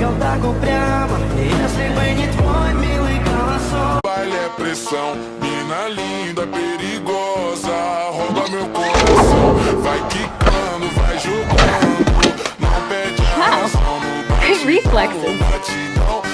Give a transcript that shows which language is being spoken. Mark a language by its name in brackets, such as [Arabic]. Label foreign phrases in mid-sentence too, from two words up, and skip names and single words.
[Russian] могу прямо, если бы не твой милый голосок. [Portuguese] Baile é pressão, mina linda, perigosa, rouba meu coração. Vai quicando, vai jogando, não perde a razão no [English] Great reflexes. [Portuguese] batidão.